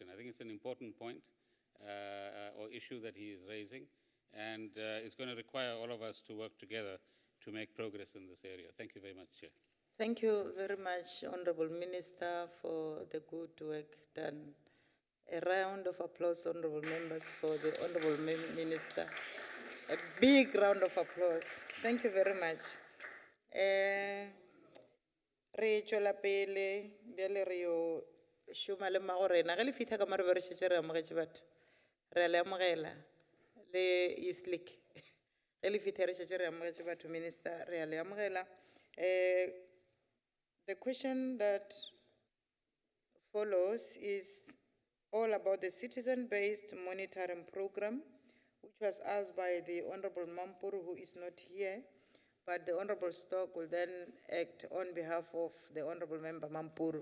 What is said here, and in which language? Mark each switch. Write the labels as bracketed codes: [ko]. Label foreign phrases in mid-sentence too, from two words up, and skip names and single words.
[en] I think it's an important point or issue that he is raising, and it's going to require all of us to work together to make progress in this area. Thank you very much, Chair. Thank you very much, Honorable Minister, for the good work done. A round of applause, Honorable members, for the Honorable Minister. A big round of applause. Thank you very much. [nso] Re tšwela pele bjale re yo šoma le magorena ge le fitlha ka mare ba re šetše re amogetše batho re a le amogela le Eastlick ge le fitlha re šetše re amogetše batho minister re a le amogela. [en] The question that follows is all about the citizen-based monitoring program, which was asked by the Honorable Mampuru, who is not here, but the Honorable Stock will then act on behalf of the Honorable Member Mampuru.